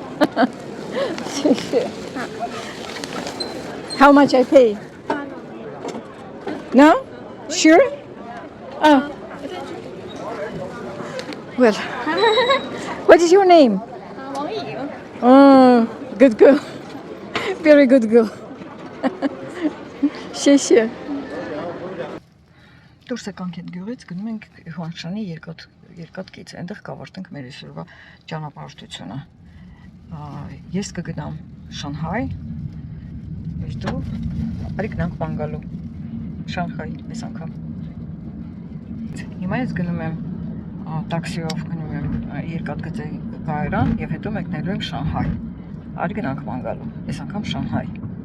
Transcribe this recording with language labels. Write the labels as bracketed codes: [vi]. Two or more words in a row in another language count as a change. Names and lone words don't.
[en] How much I pay? No? Sure? Oh. Well, what is your name? Oh, good girl. Very good girl. [hy] Շեշե։ Դուրս եկանք այդ գյուղից, գնում ենք Հուանշանի երկաթ գիծ, այնտեղ կավարտենք մեր այսօրվա ճանապարհորդությունը։ Ես կգնամ Շանհայ, իսկ դու արի գնանք Բանգալու, Շանհայ այս անգամ։ Հիմա ես գնում եմ տաքսիով գնում եմ երկաթգծի կայարան եւ հետո մեկնելու եմ Շանհայ։ Արի գնանք Բանգալու, այս անգամ Շանհայ։